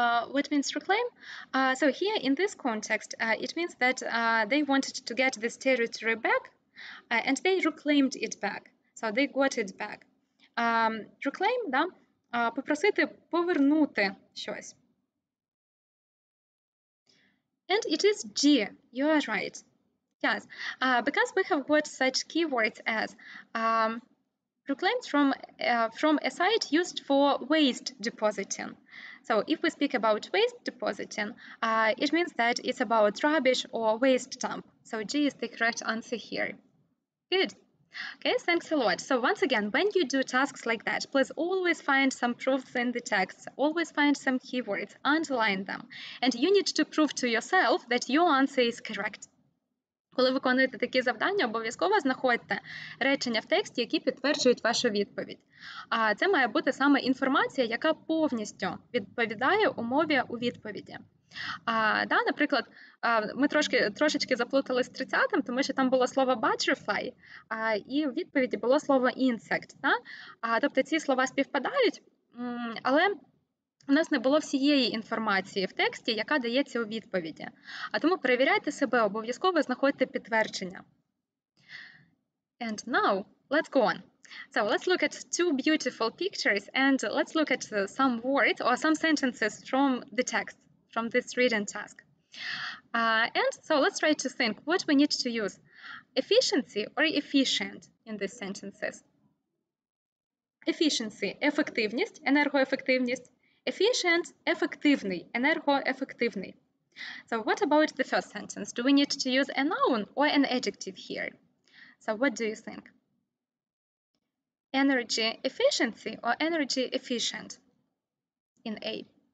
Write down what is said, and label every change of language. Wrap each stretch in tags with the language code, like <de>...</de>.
<en>What means reclaim? So here in this context, it means that they wanted to get this territory back, and they reclaimed it back. So they got it back.</en> <uk>Reclaim, да, попросити повернути щось.</uk> <en>And it is G, you are right. Yes, because we have got such keywords as reclaimed from a site used for waste depositing. So if we speak about waste depositing, it means that it's about rubbish or waste dump. So G is the correct answer here. Good. Okay, thanks a lot. So once again, when you do tasks like that, please always find some proofs in the text, always find some keywords, underline them. And you need to prove to yourself that your answer is correct.</en> <uk>Коли виконуєте такі завдання, обов'язково знаходьте речення в тексті, які підтверджують вашу відповідь. А це має бути саме інформація, яка повністю відповідає умові у відповіді. Наприклад, ми трошечки заплутали з 30-м, тому що там було слово butterfly, і в відповіді було слово insect. Тобто ці слова співпадають, але у нас не було всієї інформації в тексті, яка дається у відповіді. А тому перевіряйте себе, обов'язково знаходьте підтвердження.</uk> <en>And now, let's go on. So let's look at two beautiful pictures and let's look at some words or some sentences from the text, from this reading task. And so let's try to think what we need to use. Efficiency or efficient in these sentences?</en> <uk>Efficiency – ефективність, енергоефективність. Efficient – ефективний, енергоефективний.</uk> <en>So what about the first sentence? Do we need to use a noun or an adjective here? So what do you think? Energy efficiency or energy efficient in A?</en>